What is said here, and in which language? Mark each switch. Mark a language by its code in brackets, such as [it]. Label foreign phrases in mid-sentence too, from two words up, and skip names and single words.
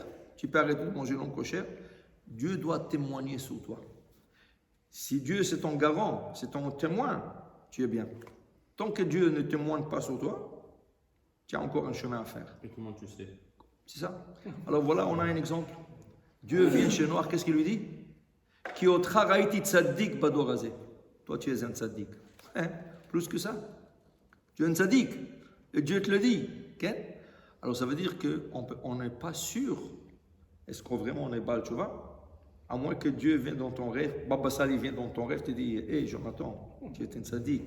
[fr] Tu peux arrêter de manger non kosher. Dieu doit témoigner sur toi. Si Dieu c'est ton garant, c'est ton témoin, tu es bien. Tant que Dieu ne témoigne pas sur toi, tu as encore un chemin à faire. Et comment tu sais? C'est ça. Alors voilà, on a un exemple. Dieu vient chez Noach, qu'est-ce qu'il lui dit? [he] כי אותך ראיתי צדיק בדור הזה. [fr] Toi, tu es un tzaddik. Hein? Plus que ça. Tu es un tzaddik. Et Dieu te le dit. Okay? Alors ça veut dire qu'on n'est pas sûr. Est-ce qu'on vraiment on est [he] בעל תשובה? [fr] À moins que Dieu vienne dans ton rêve. Baba Sali vient dans ton rêve, te dit, hé Jonathan, tu es un tzaddik.